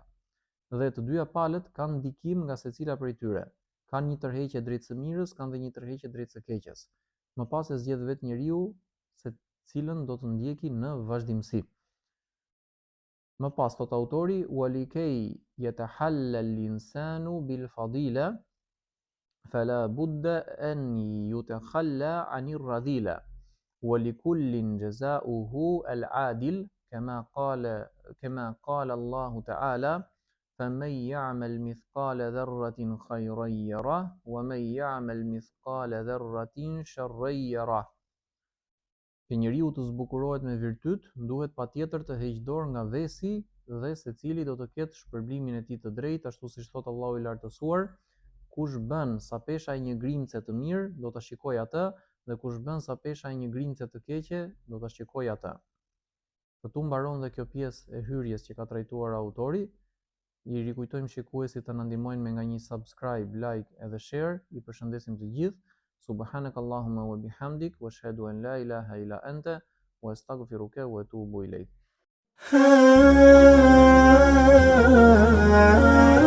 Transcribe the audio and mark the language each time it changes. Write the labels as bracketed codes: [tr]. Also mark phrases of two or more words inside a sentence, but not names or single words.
[sq] Dhe të dyja palët kanë ndikim nga secila prej tyre. Kanë një tërheqje drejt së mirës, kanë dhe një tërheqje drejt së keqes. Më pas e zgjedh vetë njeriu se cilën do të ndjeki në vazhdimsi. Më pas thot autori: [ar] "ولكي يتحلى الإنسان بالفضيلة فلا بد أن يتخلى عن الرذيلة ولكل جزاؤه العادل كما قال الله تعالى: فمن يعمل مثقال ذرة خيرا يره ومن يعمل مثقال ذرة شرا يره." [sq] Që njeriu të zbukurohet me virtyt, duhet patjetër të heqë dorë nga vesi dhe secili do të ketë shpërblimin e tij të drejtë, ashtu siç thot Allahu i lartësuar: kush bën sa pesha e një grimce të mirë, do ta shikojë atë, dhe kush bën sa pesha e një grimce të keqe, do ta shikojë atë. Këtu mbaron dhe kjo pjesë e hyrjes që ka trajtuar autori. I rikujtojmë shikuesit të na ndihmojnë me nga një subscribe, like edhe share. I përshëndesim të gjithë. [ar] سبحانك اللهم وبحمدك، وأشهد أن لا إله إلا أنت، وأستغفرك وأتوب إليك.